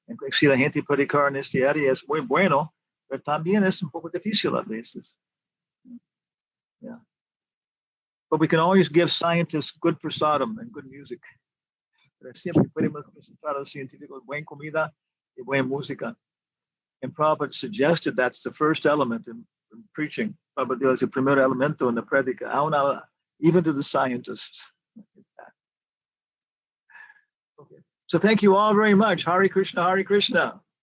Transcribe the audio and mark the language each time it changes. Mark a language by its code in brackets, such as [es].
[es] Si la gente predicar en esta área es muy bueno, pero también es un poco difícil a veces. [en] Yeah. But we can always give scientists good prasadam and good music. [es] Pero siempre podemos presentar a los científicos buena comida y buena música. [en] And Prabhupada suggested that's the first element in preaching. [es] Prabhupada dio el primer elemento en la prédica, [en] even to the scientists. Okay. So thank you all very much. Hare Krishna, Hare Krishna.